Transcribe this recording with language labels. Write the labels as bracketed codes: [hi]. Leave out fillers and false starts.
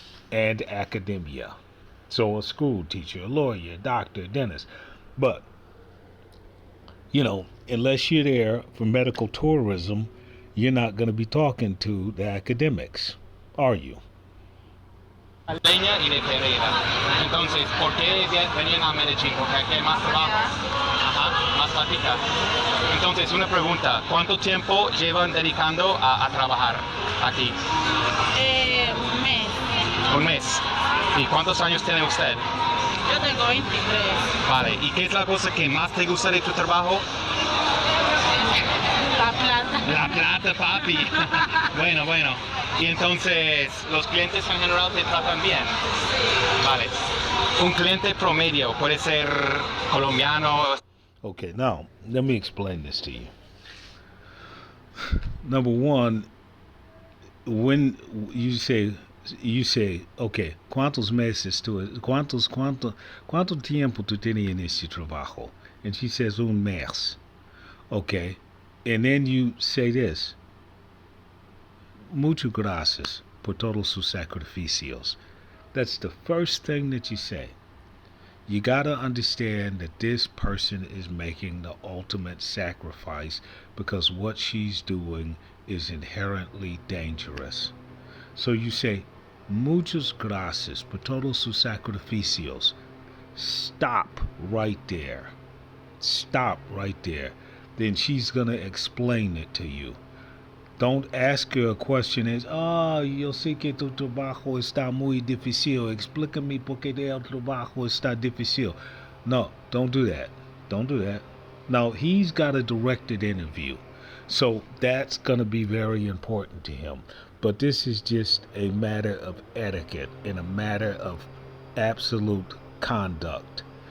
[en] And academia. So a school teacher, a lawyer, a doctor, a dentist. But unless you're there for medical tourism, you're not going to be talking to the academics, are you? [es] Leña y de Pereira. Entonces, ¿por qué venían a Medellín? Porque aquí hay más trabajo. Ajá, más plática. Entonces, una pregunta. ¿Cuánto tiempo llevan dedicando a trabajar aquí? Un mes. Un mes. ¿Y cuántos años tiene usted? Yo tengo 23. Vale. ¿Y qué es la cosa que más te gusta de tu trabajo? La plata. La plata, papi. Bueno. Y entonces, ¿los clientes en general te tratan bien? Vale. Un cliente promedio puede ser colombiano. [en] Okay, now, let me explain this to you. Number one, when you say, okay, [es] ¿cuántos meses cuánto tiempo tú tienes en este trabajo? [en] And she says, [es] un mes. [en] Okay. And then you say this, [es] muchas gracias por todos sus sacrificios. [en] That's the first thing that you say. You gotta understand that this person is making the ultimate sacrifice because what she's doing is inherently dangerous. So you say, [es] muchas gracias por todos sus sacrificios. [en] Stop right there. Stop right there. Then she's going to explain it to you. Don't ask her a question as, [es] yo sé que tu trabajo está muy difícil. Explícame por qué el trabajo está difícil. [en] No, don't do that. Don't do that. Now, he's got a directed interview. So that's going to be very important to him. But this is just a matter of etiquette and a matter of absolute conduct.